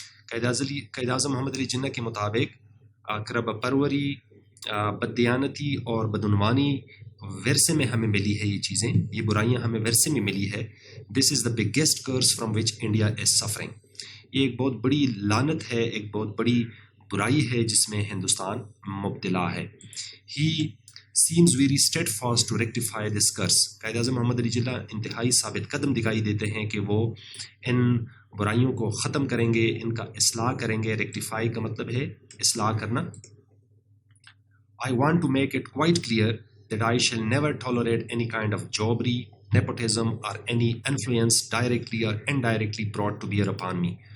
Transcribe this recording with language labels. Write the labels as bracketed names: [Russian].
[Urdu] قائد اعظم محمد علی جناح کے مطابق اقربا پروری, بددیانتی اور بدعنوانی ورثے میں ہمیں ملی ہے, یہ چیزیں, یہ برائیاں ہمیں ورثے میں ملی ہے. [English] This is the biggest curse from which India is suffering. [Urdu] یہ ایک بہت بڑی لعنت ہے, ایک بہت بڑی برائی ہے جس میں ہندوستان مبتلا ہے. [English] He seems very steadfast to rectify this curse. [Urdu] Quaid Azam محمد علی جناح انتہائی ثابت قدم دکھائی دیتے ہیں کہ وہ ان برائیوں کو ختم کریں گے, ان کا اصلاح کریں گے. ریکٹیفائی کا مطلب ہے اصلاح کرنا. [English] I want to make it quite clear that I shall never tolerate any kind of jobbery, nepotism or any influence directly or indirectly brought to bear upon me.